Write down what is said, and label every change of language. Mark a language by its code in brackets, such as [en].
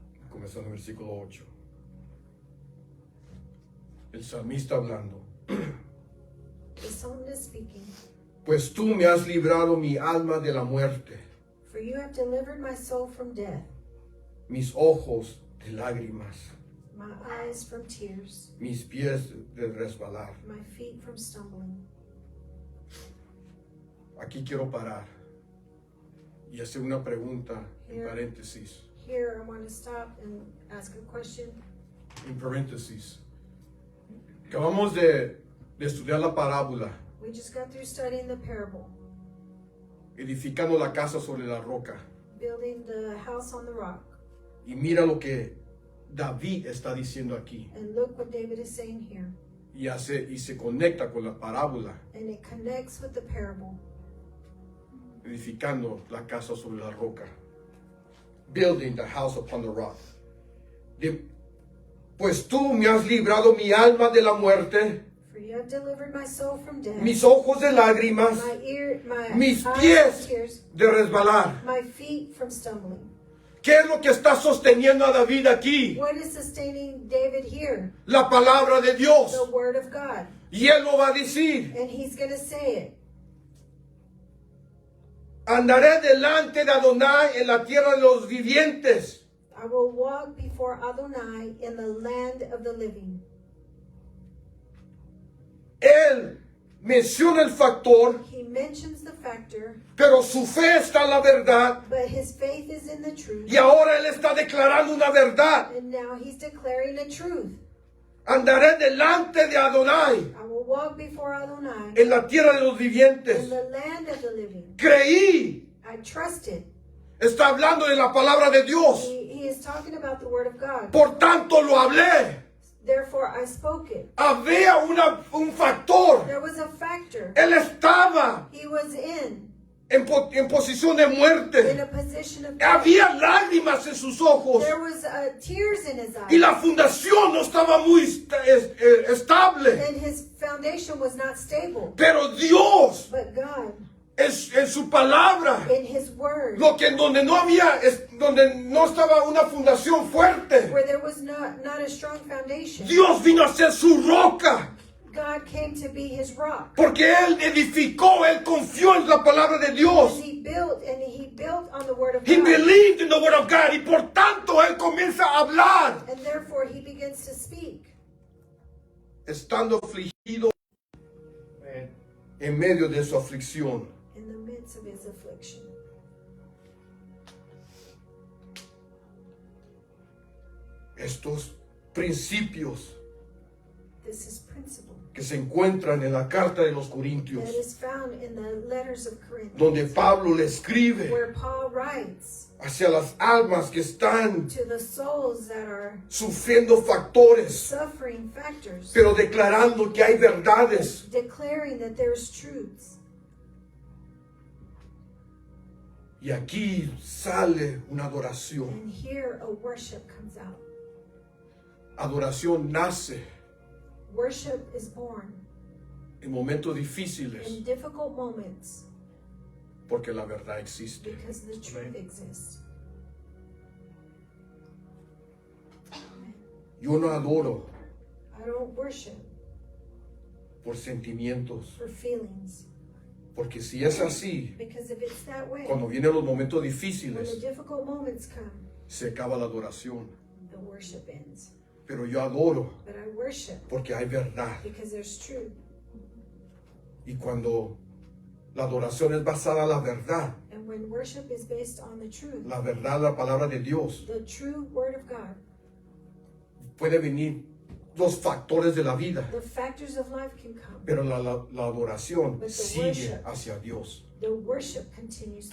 [es] Comenzando en el versículo 8. El salmista hablando. [en] the is speaking. [es] Pues tú me has librado mi alma de la muerte, [en] For you have delivered my soul from death, [es] mis ojos de lágrimas, [en] my eyes from tears, [es] mis pies de resbalar. [en] my feet from stumbling. [es] Aquí quiero parar y hacer una pregunta en paréntesis. [en] Here, I want to stop and ask a question. [es] En paréntesis. Acabamos de estudiar la parábola, [en] We just got through studying the parable, [es] edificando la casa sobre la roca. [en] building the house on the rock. [es] Y mira lo que David está diciendo aquí. [en] And look what David is saying here. [es] Y se conecta con la parábola, [en] And it connects with the parable. [es] edificando la casa sobre la roca. [en] Building the house upon the rock. [es] Pues tú me has librado mi alma de la muerte, [en] For you have delivered my soul from death, [es] mis ojos de lágrimas, [en] my [es] mis [en] eyes [es] pies [en] from tears, [es] de resbalar. [en] my feet from stumbling. [es] ¿Qué es lo que está sosteniendo a David aquí? [en] What is sustaining David here? [es] La palabra de Dios. [en] The word of God. [es] Y él lo va a decir. [en] And he's going to say it. [es] Andaré delante de Adonai en la tierra de los vivientes. [en] I will walk before Adonai in the land of the living. [es] Él menciona el factor, [en] He mentions the factor, [es] pero su fe está en la verdad. [en] but his faith is in the truth. [es] Y ahora él está declarando una verdad. [en] And now he's declaring a truth. [es] Andaré delante de Adonai [en] I will walk before Adonai [es] en la tierra de los [en] in [es] vivientes. [en] the land of the living. [es] Creí. [en] I trusted. [es] Está hablando de la palabra de Dios. [en] He is talking about the word of God. [es] Por tanto lo hablé. [en] Therefore I spoke it. [es] Había un factor. [en] There was a factor. [es] Él estaba [en] He was in [es] en posición de muerte. [en] a position of death. [es] Había lágrimas en sus ojos. [en] There was tears in his [es] Y [en] eyes. [es] la fundación no estaba muy estable. [en] And his foundation was not stable. [es] Pero Dios, [en] But God, [es] en su palabra, [en] in his word, [es] donde no estaba una fundación fuerte, [en] where there was not a strong foundation, [es] Dios vino a ser su roca. [en] God came to be his rock. [es] Porque Él edificó, Él confió en la palabra de Dios. [en] And he built on the word of He God. believed in the word of God. [es] Y por tanto Él comienza a hablar. [en] And therefore he begins to speak. [es] Estando afligido [en] Amen. [es] en medio de su aflicción. [en] In the midst of his affliction. [es] Estos principios [en] This is principle [es] que se encuentran en la carta de los Corintios, [en] that is found in the letters of [es] donde [en] Corinthians, [es] Pablo le escribe [en] where Paul writes [es] hacia las almas que están [en] to the souls that are [es] sufriendo factores, [en] suffering factors, [es] pero declarando que hay verdades. [en] declaring that there's truths. [es] Y aquí sale una adoración. [en] And here a worship comes out. [es] Adoración nace [en] Worship is born [es] en momentos difíciles [en] in difficult moments [es] porque la verdad existe. [en] because the truth exists. [es] Yo no adoro [en] I don't worship [es] por sentimientos, [en] for feelings, [es] porque si es así, [en] because if it's that way, [es] cuando vienen los momentos [en] when the [es] difíciles, [en] difficult moments come, [es] se acaba la adoración. [en] the worship ends. [es] Pero yo adoro [en] But I worship [es] porque hay verdad. [en] because there's truth. [es] Y cuando la adoración es basada en la verdad, [en] And when worship is based on the truth, [es] la verdad, la palabra de Dios, [en] the true word of God, [es] puede venir los factores de la vida, [en] the factors of life can come. [es] pero la adoración [en] But the [es] sigue [en] worship- [es] hacia Dios. [en] The worship continues to